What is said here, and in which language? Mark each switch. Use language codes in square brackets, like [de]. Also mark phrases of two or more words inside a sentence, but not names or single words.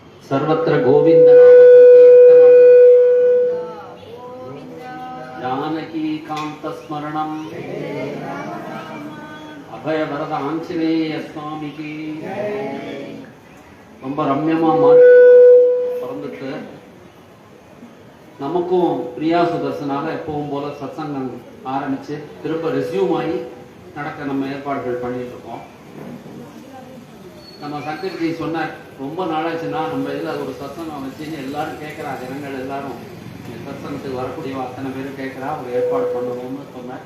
[sa] सर्वत्र गोविंद नाम संकीर्तनम जानकी कांत स्मरणम अभय वरद आंजनेय स्वामी की [ta] ரொம்ப ரம்யமா பிறந்துட்டு நமக்கும் பிரியா சுதர்சனால எப்பவும் போல சத்சங்கம் ஆரம்பிச்சு திரும்ப ரெஸ்யூம் ஆகி நடக்க நம்ம ஏற்பாடுகள் பண்ணிட்டு இருக்கோம். நம்ம சங்கர்ஜி சொன்னார், ரொம்ப நாளாச்சுன்னா நம்ம இதில் ஒரு சத்சங்கம் வச்சுன்னு எல்லாரும் கேட்குறா, ஜனங்கள் எல்லாரும் சத்சங்கத்துக்கு வரக்கூடிய அத்தனை பேரும் கேட்குறா, ஒரு ஏற்பாடு பண்ணணும்னு சொன்னார்.